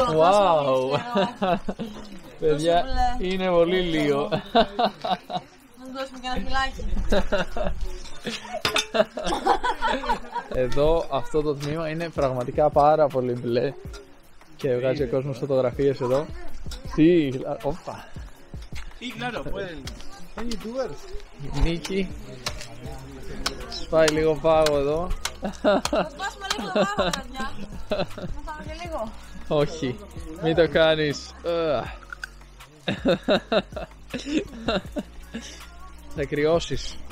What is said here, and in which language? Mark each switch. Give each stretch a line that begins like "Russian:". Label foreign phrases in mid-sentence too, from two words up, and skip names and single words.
Greek: Wow. Παιδιά, είναι πολύ λίγο. Να του δώσουμε και ένα φυλάκι. Εδώ αυτό το τμήμα είναι πραγματικά πάρα πολύ μπλε και βγάζει ο κόσμος φωτογραφίες εδώ. Τι, όπα.
Spanish: Sí, claro, pueden. Son youtubers.
Greek: Η Νίκη σπάει λίγο πάγο εδώ. Θα σπάσουμε λίγο το πάγο, παιδιά. Θα πάμε και λίγο. Όχι, μην το κάνεις. Θα κρυώσεις.